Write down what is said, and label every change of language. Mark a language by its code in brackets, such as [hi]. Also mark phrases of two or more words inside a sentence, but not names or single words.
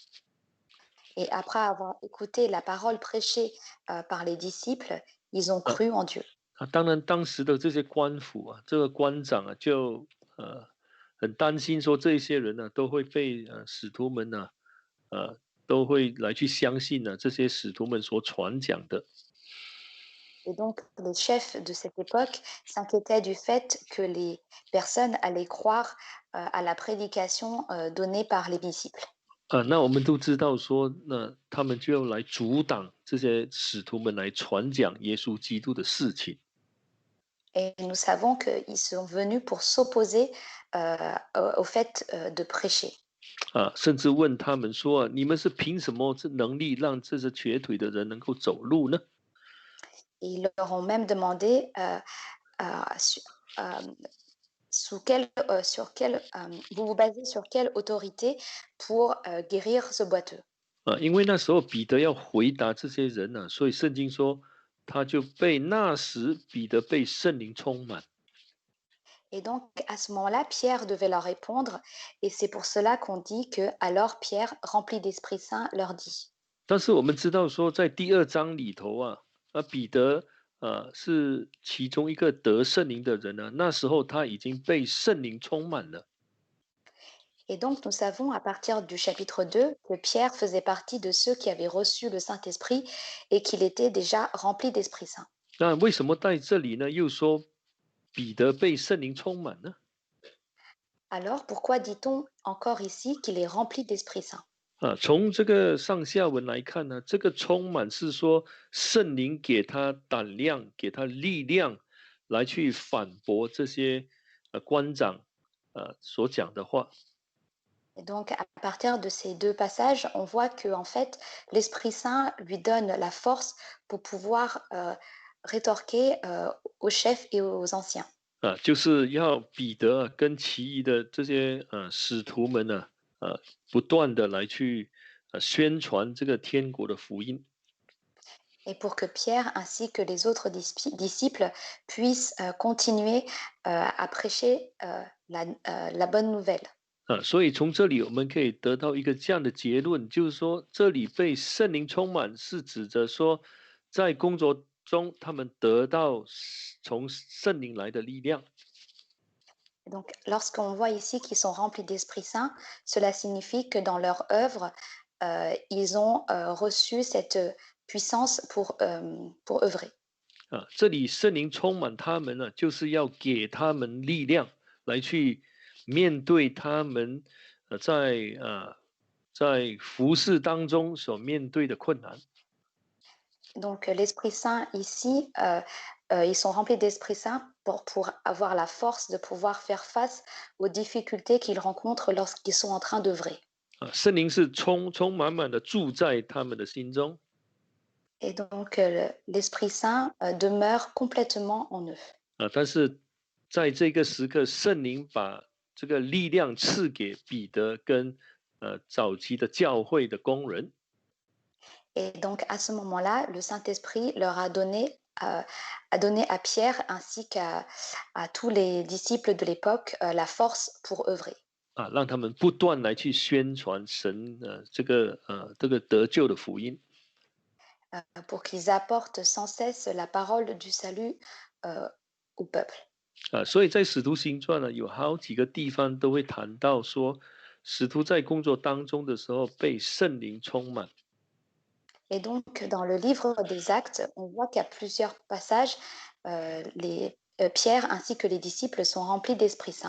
[fr] Et après avoir écouté la parole prêchée par les disciples, ils ont cru en Dieu. [zh] 当然，当时的这些官府这个官长就很担心说，这些人呢都会被使徒们都会来去相信这些使徒们所传讲的。 [fr] Et donc, les chefs de cette époque s'inquiétaient du fait que les personnes allaient croire à la prédication donnée par les disciples. [zh] 那我们都知道说，那他们就要来阻挡这些使徒们来传讲耶稣基督的事情。 [fr] Et nous savons qu'ils sont venus pour s'opposer au fait de prêcher. [zh] 甚至问他们说，你们是凭什么这能力让这些瘸腿的人能够走路呢？ [fr] Et ils leur ont même demandé vous vous basez sur quelle autorité pour guérir ce boiteux. [zh] 因为那时候彼得要回答这些人呢，所以圣经说他就被那时彼得被圣灵充满。 [fr] Et donc, à ce moment-là, Pierre devait leur répondre, et c'est pour cela qu'on dit que alors Pierre, rempli d'Esprit Saint, leur dit. [zh] 但是我们知道说，在第2章里头彼得是其中一个得圣灵的人呢，那时候他已经被圣灵充满了。 [fr] Et donc, nous savons à partir du chapitre 2 que Pierre faisait partie de ceux qui avaient reçu le Saint-Esprit et qu'il était déjà rempli d'Esprit Saint. [zh] 那为什么在这里呢又说彼得被圣灵充满呢？ [fr] Alors, pourquoi dit-on encore ici qu'il est rempli d'Esprit Saint? [zh] 从这个上下文来看呢，这个充满是说圣灵给他胆量，给他力量，来去反驳这些官长所讲的话。 [fr] Et donc, à partir de ces deux passages, on voit que en fait, l'Esprit Saint lui donne la force pour pouvoir rétorquer aux chefs et aux anciens. [zh] 就是要彼得跟其余的这些使徒们呢，不断的来去宣传这个天国的福音。 [fr] Et pour que Pierre ainsi que les autres disciples puissent continuer à prêcher la bonne nouvelle. [zh] 所以从这里我们可以得到一个这样的结论，就是说，这里被圣灵充满，是指着说，在工作中他们得到从圣灵来的力量。 [fr] Et donc, lorsqu'on voit ici qu'ils sont remplis d'Esprit Saint, cela signifie que dans leur œuvre, ils ont reçu cette puissance pour œuvrer. [zh] 这里圣灵充满他们呢，就是要给他们力量，来去面对他们在服侍当中所面对的困难。 [fr] Donc, l'Esprit Saint ici, ils sont remplis d'Esprit Saint pour avoir la force de pouvoir faire face aux difficultés qu'ils rencontrent lorsqu'ils sont en train d'œuvrer. [zh] 圣灵是充满满的住在他们的心中。 [fr] Et donc, l'Esprit Saint demeure complètement en eux. [zh] 但是在这个时刻，圣灵把这个力量赐给彼得跟早期的教会的工人。 [fr] Et donc, à ce moment-là, le Saint-Esprit leur a donné à Pierre ainsi à tous les disciples de l'époque la force pour œuvrer. [zh] 让他们不断来去宣传神这个得救的福音。 [fr] Pour qu'ils apportent sans cesse la parole du salut au peuple. [zh] 所以在使徒行传呢，有好几个地方都会谈到说，使徒在工作当中的时候被圣灵充满。 [fr] Et donc, dans le livre des Actes, on voit qu'à plusieurs passages, Pierre ainsi que les disciples sont remplis d'Esprit Saint.